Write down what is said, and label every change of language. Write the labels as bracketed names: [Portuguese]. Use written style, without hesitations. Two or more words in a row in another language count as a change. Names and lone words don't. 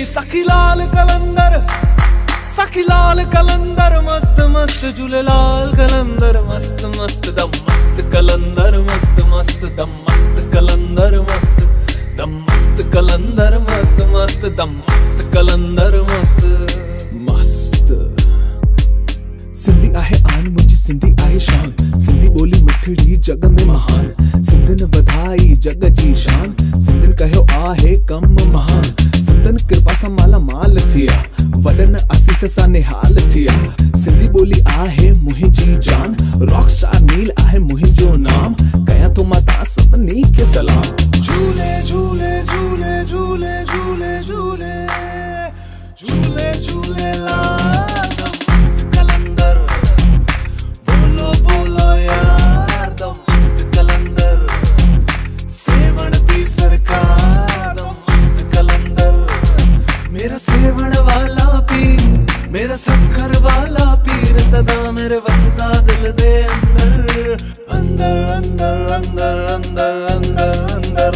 [Sindhi] सखी लाल कलंदर मस्त मस्त झूले लाल कलंदर मस्त मस्त दम मस्त कलंदर मस्त मस्त दम मस्त कलंदर मस्त दम मस्त कलंदर मस्त मस्त दम मस्त कलंदर मस्त मस्त। सिंधी आहे आन मुंहिंजी सिंधी आहे शान, सिंधी ॿोली मिठड़ी जग में महान। सिंधिन वधाई जग जी शान, सिंधिन कयो आहे कम महान। सिंधन कृपा सां माला माल थिया, वॾन आसीस सां निहाल थिया। सिंधी ॿोली आहे मुंहिंजी जान, रॉक स्टार नील आहे मुंहिंजो नाम। कयां थो मां तव्हां सभिनी खे सलाम। झूले झूले झूले झूले झूले झूले झूले झूले लाल मस्त कलंदर, बोलो बोलो यार दम मस्त कलंदर। [Punjabi] ਸੇਵਣ ਦੀ ਸਰਕਾਰ ਦਮ ਮਸਤ ਕਲੰਦਰ, ਮੇਰਾ ਸੇਵਣ ਵਾਲਾ ਪੀਰ, ਮੇਰਾ ਸਖਰ ਵਾਲਾ ਪੀਰ ਸਦਾ ਮੇਰੇ ਵਸਦਾ ਦਿਲ ਦੇ ਅੰਦਰ ਅੰਦਰ ਅੰਦਰ ਅੰਦਰ ਅੰਦਰ ਅੰਦਰ ਅੰਦਰ।